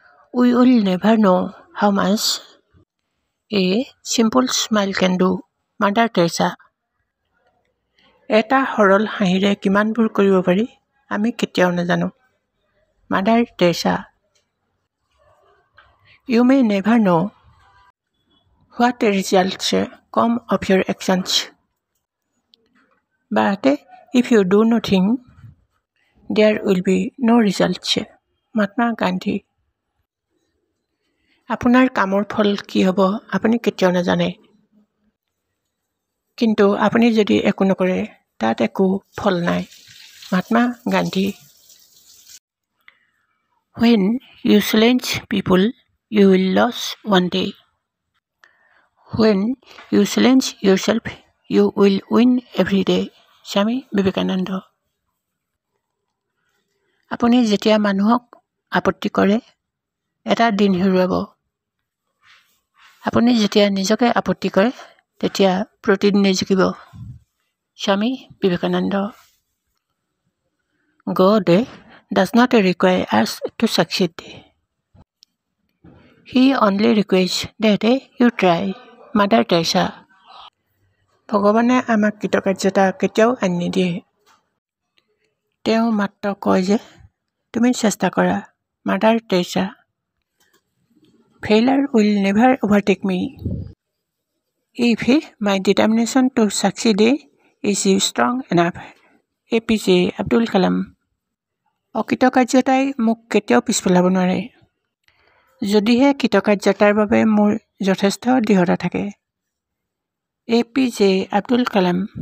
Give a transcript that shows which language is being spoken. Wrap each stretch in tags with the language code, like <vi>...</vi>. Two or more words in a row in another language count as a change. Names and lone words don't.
<en>We will never know how much a simple smile can do. Mother Teresa.</en> <as>এটা সৰল হাঁহিৰে কিমানবোৰ কৰিব পাৰি আমি কেতিয়াও নাজানো। Mother Teresa.</as> <en>You may never know what the results come of your actions. But if you do nothing, there will be no results. Mahatma Gandhi.</en> <as>আপোনাৰ কামৰ ফল কি হ'ব আপুনি কেতিয়াও নাজানে, কিন্তু আপুনি যদি একো নকৰে তাত একো ফল নাই। মহাত্মা গান্ধী।</as> <en>When you challenge people, you will lose one day. When you challenge yourself, you will win every day.</en> <as>স্বামী বিবেকানন্দ। আপুনি যেতিয়া মানুহক আপত্তি কৰে এটা দিন হেৰুৱাব। আপুনি যেতিয়া নিজকে আপত্তি কৰে তেতিয়া প্ৰতিদিনে জিকিব। স্বামী বিবেকানন্দ।</as> <en>God does not require us to succeed. He only requires that you try. Mother Teresa.</en> <as>ভগৱানে আমাক কৃতকাৰ্যতা কেতিয়াও আনি নিদিয়ে, তেওঁ মাত্ৰ কয় যে তুমি চেষ্টা কৰা। Mother Teresa.</as> <en>Failure will never overtake me if my determination to succeed is strong enough. APJ আব্দুল কালাম।</en> <as>অকৃতকাৰ্যতাই মোক কেতিয়াও পিছপেলাব নোৱাৰে, যদিহে কৃতকাৰ্যতাৰ বাবে মোৰ যথেষ্ট দৃঢ়তা থাকে। APJ আব্দুল কালাম।</as>